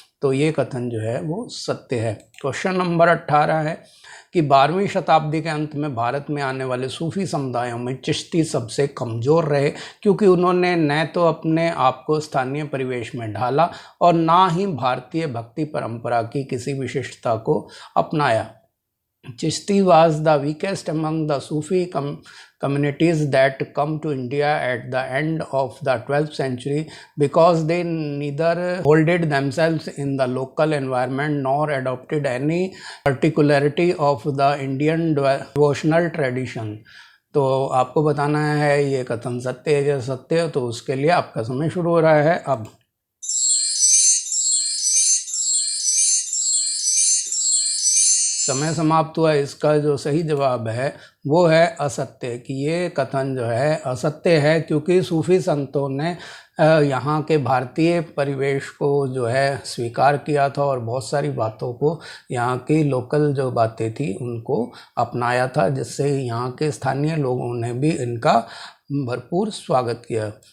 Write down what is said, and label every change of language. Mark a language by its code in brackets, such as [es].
[hi] तो ये कथन जो है वो सत्य है। क्वेश्चन नंबर 18 है कि 12वीं शताब्दी के अंत में भारत में आने वाले सूफी समुदायों में चिश्ती सबसे कमज़ोर रहे, क्योंकि उन्होंने न तो अपने आप को स्थानीय परिवेश में ढाला और ना ही भारतीय भक्ति परंपरा की किसी विशिष्टता को अपनाया। [en] Chishti was the weakest among the Sufi communities that come to India at the end of the 12th century because they neither molded themselves in the local environment nor adopted any particularity of the Indian devotional tradition। [hi] तो आपको बताना है ये कथन सत्य है या सत्य, तो उसके लिए आपका समय शुरू हो रहा है अब। समय समाप्त हुआ। इसका जो सही जवाब है वो है असत्य, कि ये कथन जो है असत्य है, क्योंकि सूफी संतों ने यहाँ के भारतीय परिवेश को जो है स्वीकार किया था और बहुत सारी बातों को, यहाँ की लोकल जो बातें थी उनको अपनाया था, जिससे यहाँ के स्थानीय लोगों ने भी इनका भरपूर स्वागत किया।